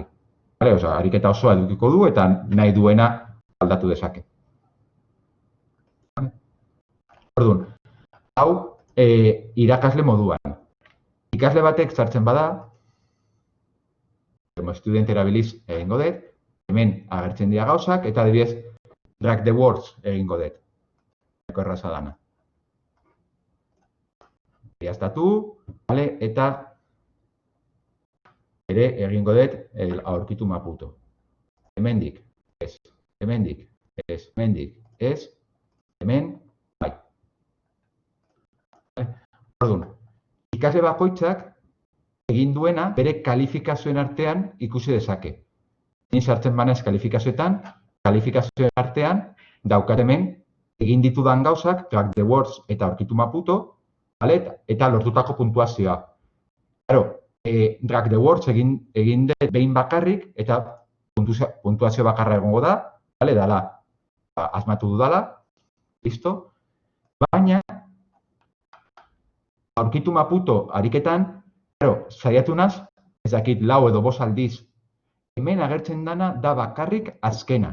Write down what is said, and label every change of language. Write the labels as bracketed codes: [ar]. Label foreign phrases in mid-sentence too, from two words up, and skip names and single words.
[eu] Ariketa osoa edukiko du, eta nahi duena aldatu dezake. Orduan, hau irakasle moduan. Ikasle batek sartzen bada, student erabiliz egingo dut, hemen agertzen dira gauzak, eta adibidez, drag the words egingo dut. Eko erraza dana. Egiaztatu, eta ere egingo dut aurkitu Maputo. Hemendik, ez. Hemendik, ez. Hemendik, ez. Hemen, bai. Orduan, ikasle bakoitzak egin duena bere kalifikazioen artean ikusi dezake. Ni sartzen banaiz kalifikazioetan, kalifikazioen artean daukat hemen egin ditudan gauzak, drag the words eta aurkitu Maputo, eta lortutako puntuazioa. Drag the words egin dut behin bakarrik, eta puntuazio bakarra egongo da, dala, asmatu dudala, listo. Baina, aurkitu Maputo ariketan, saiatu naz, ez dakit 4 edo 5 aldiz, hemen agertzen dana da bakarrik azkena.